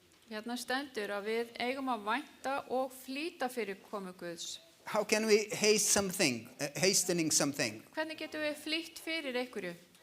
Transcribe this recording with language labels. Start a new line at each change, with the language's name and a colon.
Icelandic: Hérna stendur að við eigum að vænta og flýta fyrir komu Guðs.
English: How can we hastening something?
Icelandic: Hvernig getum við flýtt fyrir einhverju?